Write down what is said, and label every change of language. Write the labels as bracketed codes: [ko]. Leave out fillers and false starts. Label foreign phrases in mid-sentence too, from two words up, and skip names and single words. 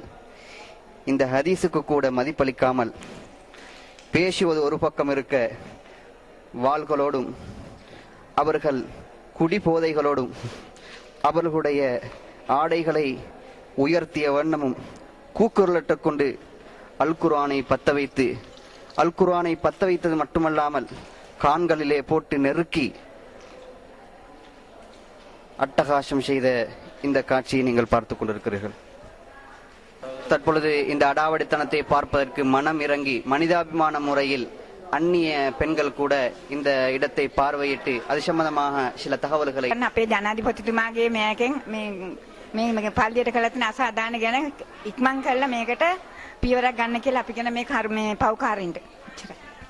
[ta] இந்த ஹதீஸுக்கு கூட மதிப்பளிக்காமல் பேசுவது ஒரு பக்கம் இருக்க, வாள்களோடும் அவர்கள் குடிபோதைகளோடும் அவர்களுடைய ஆடைகளை உயர்த்திய வண்ணமும் கூக்குரலிட்டுக் கொண்டு அல் குர்ஆனை பத்த வைத்து, அல் குர்ஆனை பத்த வைத்தது மட்டுமல்லாமல் கான்களிலே போட்டு நெருக்கி அட்டகாசம் செய்த இந்த காட்சியை நீங்கள் பார்த்துக் கொண்டிருக்கிறீர்கள். தற்பொழுது இந்த அடாவடித்தனத்தை பார்ப்பதற்கு மனம் இறங்கி மனிதாபிமான முறையில் அந்நிய பெண்கள் கூட இந்த இடத்தை பார்வையிட்டு அது சம்பந்தமாக சில தகவல்களை [si] අපේ ජනාධිපතිතුමාගේ මේකෙන් මේ පල්ලියට කළ තියෙන අසාධාරණ ගැන ඉක්මන් කරලා මේකට පියවරක් ගන්න කියලා අපි කියන මේ කර්මයේ පව්කාරින්ට.